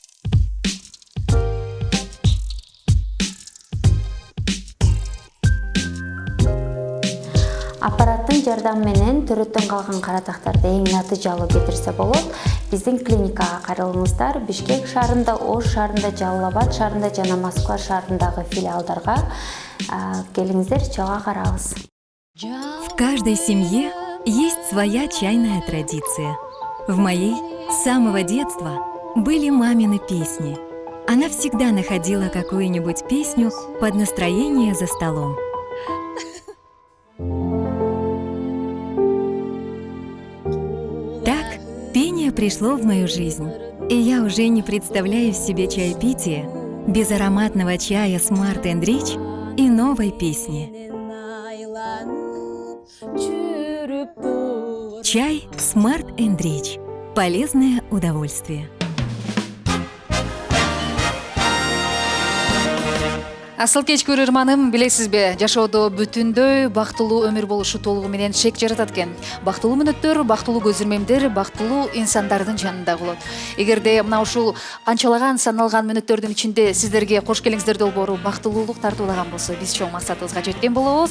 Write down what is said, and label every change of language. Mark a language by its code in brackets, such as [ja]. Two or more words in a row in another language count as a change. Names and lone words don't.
[ky] Аппараттын жардамы менен төрөттөн калган кара тактарды эң натыйжалуу кетирсе болот. Биздин клиникага кайрылыңыздар. Бишкек шаарында, Ош шаарында, Жалал Абад шаарында жана Москва шаарындагы филиалдарга келиңиздер, чогуу карабыз. [ru] В каждой семье есть своя чайная традиция. В моей с самого детства были мамины песни. Она всегда находила какую-нибудь песню под настроение за столом. Так пение пришло в мою жизнь, и я уже не представляю себе чаепитие без ароматного чая Smart & Rich и новой песни. Чай Smart & Rich. Полезное удовольствие. [ky] Асыл кеч көрөрманым, билесизби, жашоодо бүтүндөй бактылуу өмүр болушу толугу менен шек жаратат экен. Бактылуу мүнөттөр, бактылуу көзүрмемдер бактылуу инсандардын жанында болот. Эгерде мына ушул канчалаган саналган мүнөттөрдүн ичинде сиздерге кош келиңиздер долбоору бактылуулук тартуулаган болсо, биз чоң максатыбызга жеткен болобуз.